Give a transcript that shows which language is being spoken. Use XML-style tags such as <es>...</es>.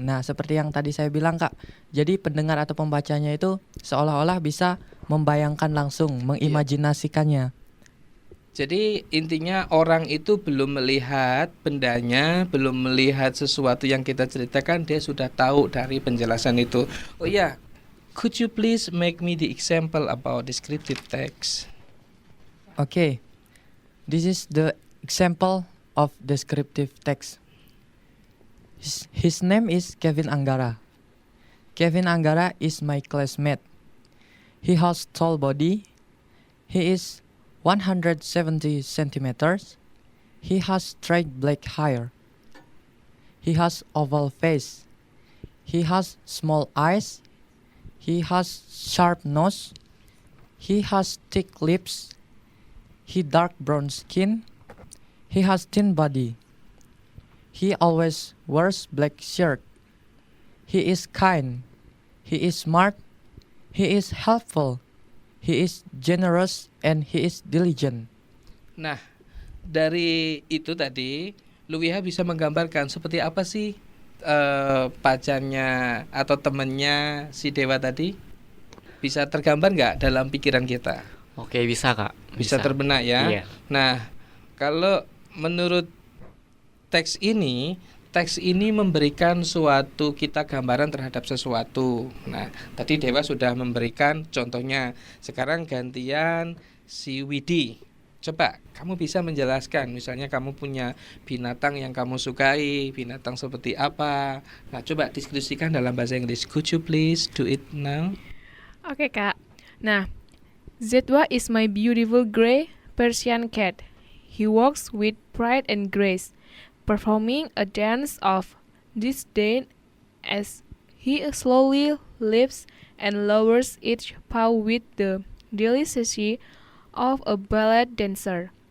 <id>Nah, seperti yang tadi saya bilang, Kak. Jadi pendengar atau pembacanya itu seolah-olah bisa membayangkan langsung, mengimajinasikannya. Jadi intinya orang itu belum melihat bendanya, belum melihat sesuatu yang kita ceritakan, dia sudah tahu dari penjelasan itu.</id> <en>Oh ya, could you please make me the example about descriptive text? Okay, this is the example of descriptive text. His name is Kevin Anggara. Kevin Anggara is my classmate. He has tall body. He is 170 centimeters. He has straight black hair. He has oval face. He has small eyes. He has sharp nose. He has thick lips. He dark brown skin. He has thin body. He always wears black shirt. He is kind. He is smart. He is helpful. He is generous and he is diligent.</en> <id>Nah, dari itu tadi, Luwiha bisa menggambarkan seperti apa sih pacarnya atau temannya si Dewa tadi? Bisa tergambar nggak dalam pikiran kita? Oke, bisa Kak. Bisa terbenak ya? Iya. Nah, kalau menurut teks ini memberikan suatu kita gambaran terhadap sesuatu. Nah, tadi Dewa sudah memberikan contohnya. Sekarang gantian si Widi. Coba kamu bisa menjelaskan, misalnya kamu punya binatang yang kamu sukai, binatang seperti apa. Nah, coba diskusikan dalam bahasa Inggris.</id> <en>Could you please do it now? Oke, Kak. Nah, Zetwa is my beautiful gray Persian cat. He walks with pride and grace, performing a dance of disdain as he slowly lifts and lowers each paw with the delicacy of a ballet dancer.</en>